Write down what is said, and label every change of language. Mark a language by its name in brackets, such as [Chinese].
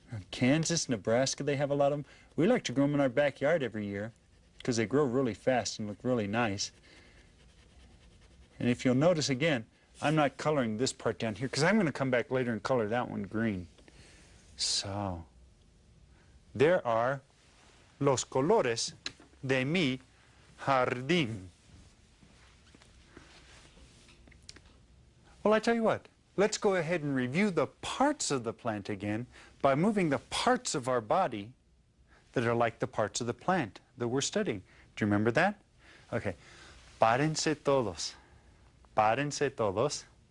[English] Kansas, Nebraska, they have a lot of them. We like to grow them in our backyard every year because they grow really fast and look really nice. And if you'll notice again, I'm not coloring this part down here because I'm going to come back later and color that one green. So, there are [Spanish] los colores de mi jardín. [English] Well, I tell you what. Let's go ahead and review the parts of the plant again by moving the parts of our body that are like the parts of the plant that we're studying. Do you remember that? Okay. [Spanish] Párense todos. Párense todos.